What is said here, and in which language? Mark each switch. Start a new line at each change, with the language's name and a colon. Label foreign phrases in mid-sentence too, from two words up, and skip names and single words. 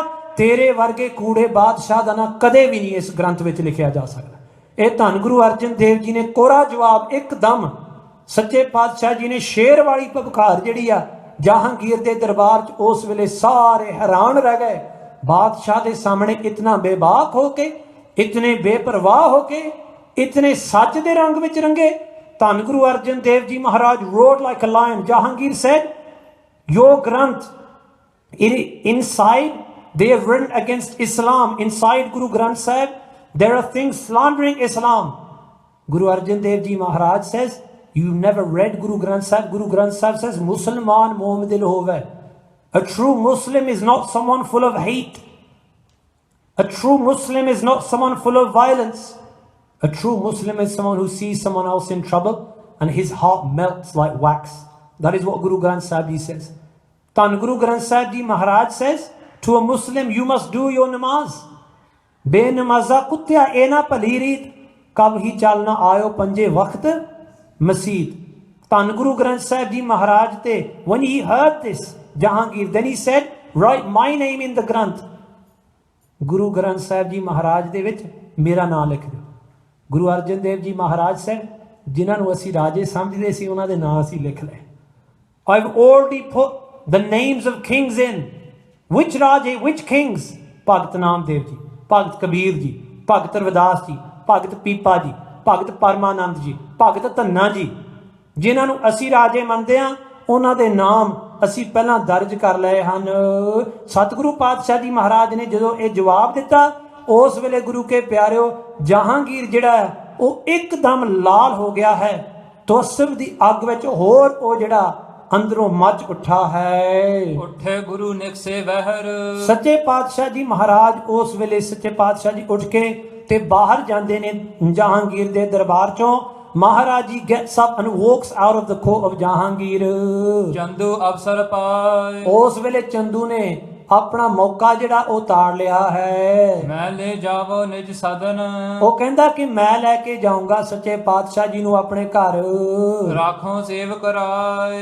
Punjabi: ਤੇਰੇ ਵਰਗੇ ਕੂੜੇ ਬਾਦਸ਼ਾਹ ਦਾ ਨਾਂ ਕਦੇ ਵੀ ਨਹੀਂ ਇਸ ਗ੍ਰੰਥ ਵਿੱਚ ਲਿਖਿਆ ਜਾ ਸਕਦਾ। ਇਹ ਧੰਨ ਗੁਰੂ ਅਰਜਨ ਦੇਵ ਜੀ ਨੇ ਕੋਰਾ ਜਵਾਬ ਇੱਕਦਮ, ਸੱਚੇ ਪਾਤਸ਼ਾਹ ਜੀ ਨੇ ਸ਼ੇਰ ਵਾਲੀ ਭਬਕਾਰ ਜਿਹੜੀ ਆ ਜਹਾਂਗੀਰ ਦੇ ਦਰਬਾਰ 'ਚ, ਉਸ ਵੇਲੇ ਸਾਰੇ ਹੈਰਾਨ ਰਹਿ ਗਏ। ਬਾਦਸ਼ਾਹ ਦੇ ਸਾਹਮਣੇ ਇਤਨਾ ਬੇਬਾਕ ਹੋ ਕੇ, ਇਤਨੇ ਬੇਪਰਵਾਹ ਹੋਕੇ, ਇਤਨੇ ਸੱਚ ਦੇ ਰੰਗ ਵਿੱਚ ਰੰਗੇ। ਧੰਨ ਗੁਰੂ ਅਰਜਨ ਦੇਵ ਜੀ ਮਹਾਰਾਜ
English: roared like a lion. जहांगीर said, your granth, inside they have written against Islam. Inside Guru Granth Sahib there are things slandering Islam. Guru Arjan Dev Ji Maharaj says, you've never read Guru Granth Sahib. Guru Granth Sahib says,
Punjabi: ਮੁਸਲਮਾਨ ਮੋਮ ਦਿਲ ਹੋਵੇ.
English: A true Muslim is not someone full of hate. A true Muslim is not someone full of violence. A true Muslim is someone who sees someone else in trouble and his heart melts like wax. That is what Guru Granth Sahib Ji says. Tan Guru Granth Sahib Ji Maharaj says, to a Muslim, you must do your namaz.
Punjabi: ਬੇ ਨਮਾਜ਼ਾ ਕੁੱਤਿਆ ਏਨਾ ਫਲੀ ਰੀਤ, ਕਬ ਹੀ ਚਲਨਾ ਆਇਓ ਪੰਜੇ ਵਕਤ ਮਸਜਿਦ.
English: Tan Guru Granth Sahib Ji Maharaj te, when he heard this, Jahangir, then he said, write my name in the Granth.
Punjabi: ਗੁਰੂ ਗ੍ਰੰਥ ਸਾਹਿਬ ਜੀ ਮਹਾਰਾਜ ਦੇ ਵਿੱਚ ਮੇਰਾ ਨਾਮ ਲਿਖ ਦਿਓ। ਗੁਰੂ ਅਰਜਨ ਦੇਵ ਜੀ ਮਹਾਰਾਜ ਸਾਹਿਬ ਜਿਨ੍ਹਾਂ ਨੂੰ ਅਸੀਂ ਰਾਜੇ ਸਮਝਦੇ ਸੀ, ਉਹਨਾਂ ਦੇ ਨਾਂ ਅਸੀਂ ਲਿਖ ਲਏ।
English: I've already put the names of kings in. Which ਰਾਜੇ, which kings?
Punjabi: ਭਗਤ ਨਾਮਦੇਵ ਜੀ, ਭਗਤ ਕਬੀਰ ਜੀ, ਭਗਤ ਰਵਿਦਾਸ ਜੀ, ਭਗਤ ਪੀਪਾ ਜੀ, ਭਗਤ ਪਰਮਾਨੰਦ ਜੀ, ਭਗਤ ਧੰਨਾ ਜੀ, ਜਿਨ੍ਹਾਂ ਨੂੰ ਅਸੀਂ ਰਾਜੇ ਮੰਨਦੇ ਹਾਂ, ਉਹਨਾਂ ਦੇ ਨਾਮ ਅਸੀਂ ਪਹਿਲਾਂ ਦਰਜ ਕਰ ਲਏ ਹਨ। ਸਤਿਗੁਰੂ ਪਾਤਸ਼ਾਹ ਜੀ ਮਹਾਰਾਜ ਨੇ ਜਦੋਂ ਇਹ ਜਵਾਬ ਦਿੱਤਾ, ਉਸ ਵੇਲੇ ਗੁਰੂ ਕੇ ਪਿਆਰਿਓ, ਜਹਾਂਗੀਰ ਜਿਹੜਾ ਹੈ ਉਹ ਇੱਕਦਮ ਲਾਲ ਹੋ ਗਿਆ ਹੈ। ਤੋਸਬ ਦੀ ਅੱਗ ਵਿੱਚ ਹੋਰ ਉਹ ਜਿਹੜਾ ਅੰਦਰੋਂ ਮੱਚ ਉੱਠਾ ਹੈ। ਉੱਠੇ ਗੁਰੂ ਨਿਕਸੇ ਵਹਿਰ। ਸੱਚੇ ਪਾਤਸ਼ਾਹ ਜੀ ਮਹਾਰਾਜ ਉਸ ਵੇਲੇ ਸੱਚੇ ਪਾਤਸ਼ਾਹ ਜੀ ਉੱਠ ਕੇ ਤੇ ਬਾਹਰ ਜਾਂਦੇ ਨੇ ਜਹਾਂਗੀਰ ਦੇ ਦਰਬਾਰ ਚੋਂ।
English: Maharaj ji gets up and walks out of the court of Jahangir.
Punjabi: ਚੰਦੂ ਅਵਸਰ ਪਾਏ। ਉਸ ਵੇਲੇ ਚੰਦੂ ਨੇ ਆਪਣਾ ਮੌਕਾ ਜਿਹੜਾ ਉਹ ਤਾੜ ਲਿਆ ਹੈ। ਮੈਂ ਲੈ ਜਾਵੋ ਨਿਜ ਸਦਨ। ਉਹ ਕਹਿੰਦਾ ਕਿ ਮੈਂ ਲੈ ਕੇ ਜਾਊਂਗਾ ਸੱਚੇ ਪਾਤਸ਼ਾਹ ਜੀ ਨੂੰ ਆਪਣੇ ਘਰ। ਰਾਖੋ ਸੇਵ ਕਰਾਏ।